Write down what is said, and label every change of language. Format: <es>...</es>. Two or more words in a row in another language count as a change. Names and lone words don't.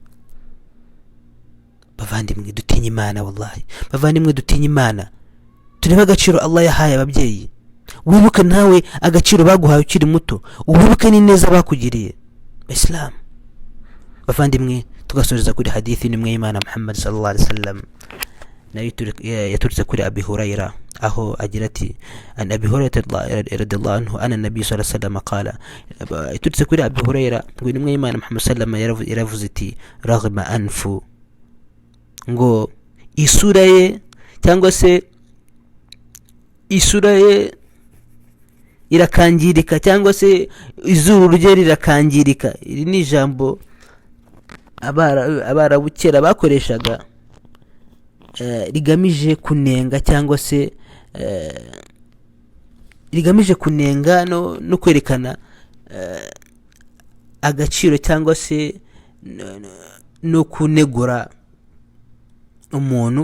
<rw>Bavandimwe dutinya Imana, wallahi bavandimwe dutinya Imana, tureba agaciro Allah yahaye ababyeyi. Wibuke nawe agaciro baguhaye ukiri muto, wibuke ni neza bakugiriye Islam. Bavandimwe tugasoreza kuri hadithi n'imwe y'Imana Muhammad</rw> <ar>صلى الله عليه وسلم</ar> <rw>nayo yaturutse kuri Abi Hurayra aho agira ati</rw> <ar>عن أبي هريرة رضي الله عنه أن النبي صلى الله عليه وسلم قال,</ar> <rw>yaturutse kuri Abi Hurayra ngo intumwa y'Imana Muhammad</rw> <ar>صلى الله عليه وسلم</ar> <rw>yaravuze iti</rw> <ar>رغم أنف,</ar> <rw>ngo isura ye cyangwa se isura ye irakangirika cyangwa se izuru rye rirakangirika. Iri ni ijambo abarabukera bakoreshaga rigamije kunenga cyangwa se rigamije kunenga no kwerekana agaciro cyangwa se no kunegura umuntu.</rw>